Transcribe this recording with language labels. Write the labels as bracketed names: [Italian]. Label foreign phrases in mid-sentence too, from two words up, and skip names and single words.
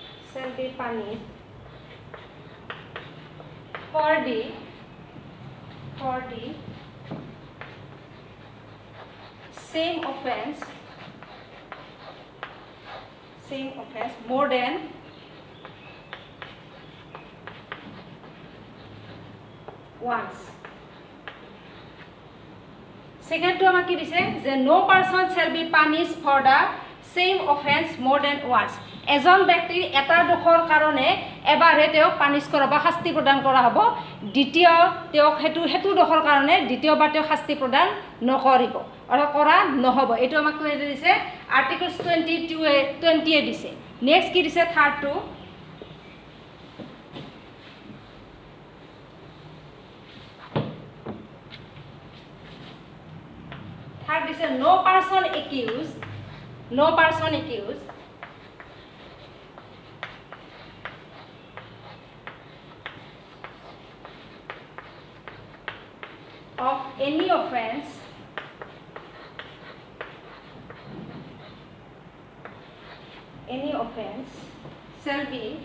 [English] for the for the same offense more than once. Second to [Assamese] আমাক কি দিছে যে [English] no person shall be punished for the same offense more than once. [Assamese] এজন ব্যক্তিৰ এটা দোষৰ কাৰণে এবাৰে তেওঁক পানিশ কৰা বা শাস্তি প্ৰদান কৰা হ'ব, দ্বিতীয় তেওঁক হেতু দোষৰ কাৰণে দ্বিতীয়বাৰ তেওঁক শাস্তি প্ৰদান নকৰিব অৰ্থাৎ কৰা নহ'ব। এইটো আমাক কৈ দিছে আৰ্টিকলছ 20 এ দিছে। নেক্সট কি দিছে থাৰ্ডটো দিছে [English] no person accused of any offense shall be